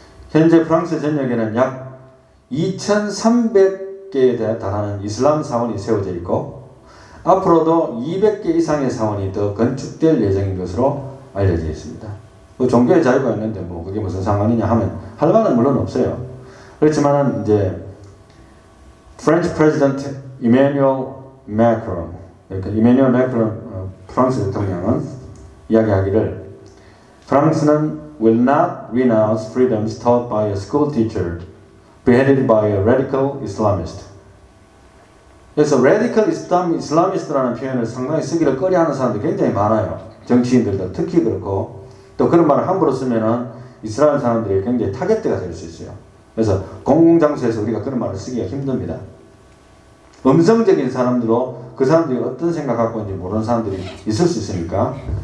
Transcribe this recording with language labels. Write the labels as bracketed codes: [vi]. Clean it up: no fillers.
[ko] 현재 프랑스 전역에는 약 2,300개에 달하는 이슬람 사원이 세워져 있고 앞으로도 200개 이상의 사원이 더 건축될 예정인 것으로 알려져 있습니다. 그 종교의 자유가 있는데 뭐 그게 무슨 상관이냐 하면 할 말은 물론 없어요. 그렇지만은 이제 프렌치 프레지던트 이메뉴얼 매크론, 그러니까 이메뉴얼 매크론 프랑스 대통령은 이야기하기를 프랑스는 [en] will not renounce freedoms taught by a school teacher beheaded by a radical Islamist. [ko] 그래서 radical Islamist라는 표현을 상당히 쓰기를 꺼려하는 사람들이 굉장히 많아요. 정치인들도 특히 그렇고 또 그런 말을 함부로 쓰면은 이스라엘 사람들이 굉장히 타겟대가 될 수 있어요. 그래서 공공장소에서 우리가 그런 말을 쓰기가 힘듭니다. 음성적인 사람들도 그 사람들이 어떤 생각 갖고 있는지 모르는 사람들이 있을 수 있으니까.